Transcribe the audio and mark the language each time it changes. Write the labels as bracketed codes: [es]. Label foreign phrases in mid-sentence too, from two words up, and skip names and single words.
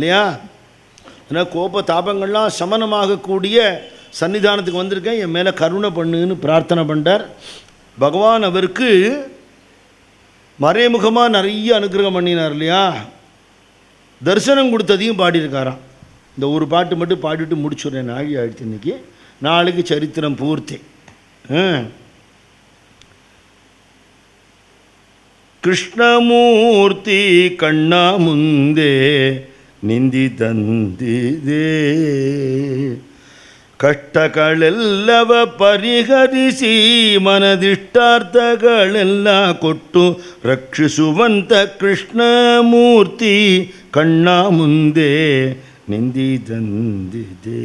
[ta] ஏன்னா கோப தாபங்கள்லாம் சமனமாகக்கூடிய சன்னிதானத்துக்கு வந்திருக்கேன், என் மேலே கருணை பண்ணுன்னு பிரார்த்தனை பண்ணார். பகவான் அவருக்கு மறைமுகமாக நிறைய அனுகிரகம் பண்ணினார் இல்லையா. தரிசனம் கொடுத்ததையும் பாடியிருக்காராம். இந்த ஒரு பாட்டு மட்டும் பாடிட்டு முடிச்சுடுறேன். நாழி ஆயிடுச்சு இன்னைக்கு. நாளைக்கு சரித்திரம் பூர்த்தி. [kn] ಕೃಷ್ಣಮೂರ್ತಿ ಕಣ್ಣ ಮುಂದೆ ನಿಂದಿದಂದಿದೆ, ಕಷ್ಟಗಳೆಲ್ಲವ ಪರಿಹರಿಸಿ ಮನದಿಷ್ಟಾರ್ಥಗಳೆಲ್ಲ ಕೊಟ್ಟು ರಕ್ಷಿಸುವಂತ ಕೃಷ್ಣಮೂರ್ತಿ ಕಣ್ಣ ಮುಂದೆ ನಿಂದಿದಂದಿದೆ.